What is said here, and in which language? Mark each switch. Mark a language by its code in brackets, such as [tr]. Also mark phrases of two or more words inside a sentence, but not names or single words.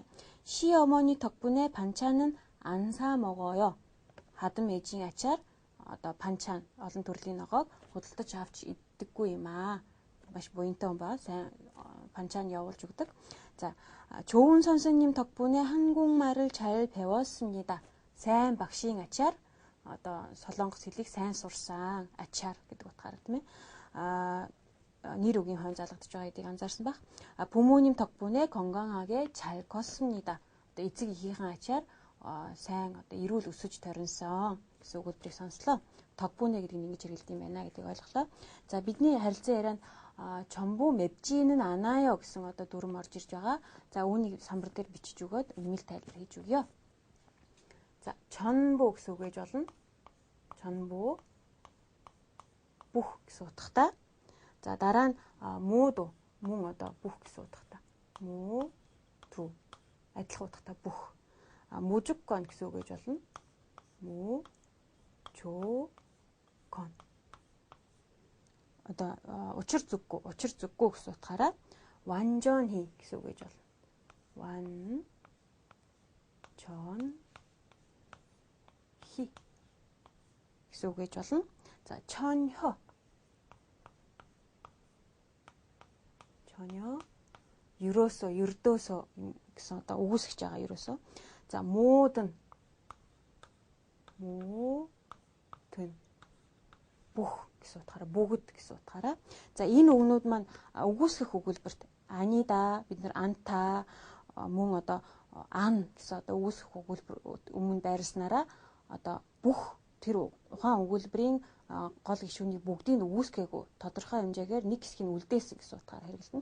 [ko] 시어머니 덕분에 반찬은 안 사 먹어요. 하든 매진 [mn] ачаар одоо 반찬 олон төрлийн ногоог худалдаж авч иддэггүй юм аа. Маш буянтай юм ба сайн 반찬 явуулж өгдөг. [ko] 자, 좋은 선생님 덕분에 한국말을 잘 배웠습니다. [mn] сайн багшийн ачаар одоо солонгос хэлийг сайн сурсан ачаар гэдэг утгаараа тийм ээ. нэр үгийн хойно залгадж байгаа гэдгийг анзаарсан баг. [ko] 부모님 덕분에 건강하게 잘 컸습니다. [mn] одоо эцэг эхийнхээ ачаар сайн одоо эрүүл өсөж торинсон гэсэн өгүүлбэрийг сонслоо. 덕분에 гэдэг нь ингэж хэрэгэлдэг юм байна гэдгийг ойлголоо. За бидний харилцан ярианд [ko] 전부 맵지는 않아요 [mn] гэсэн одоо дүрм орж ирж байгаа. За үүнийг самбар дээр бичиж өгөөд нэмэлт тайлбар хийж өгье. [ko] 자, 전부 [mn] гэсэн үг гэж болно. 전부 бүх гэсэн утгатай. За дараа нь 모두 мөн одоо бүх гэсэн утгатай. 모두 адилхан утгатай бүх. 무조건 гэсэн үг гэж болно. 무조건 одоо учир зүггүй гэсэн утгаараа 완전히 гэсэн үг гэж болно. 완전히 гэсэн үг гэж болно. [ko] 자, 전혀 [mn] ердөөсөө гэсэн одоо үгүйсгэж байгаа ерөөсөө. [ko] 자, 모든 [mn] бүх гэсэн утгаараа бүгд гэсэн утгаараа. За энэ үгнүүд маань үгүйсгэх өгүүлбэрт 아니다 бид нар анта мөн одоо ан гэсэн одоо үгүйсгэх өгүүлбэр өмнө байрснараа одоо бүх тэр ухаан өгүүлбэрийн гол гишүүнийг бүгдийг үгүйсгээгүй тодорхой хэмжээгээр нэг хэсгийг үлдээсэн гэсэн утгаараа хэрэглэсэн.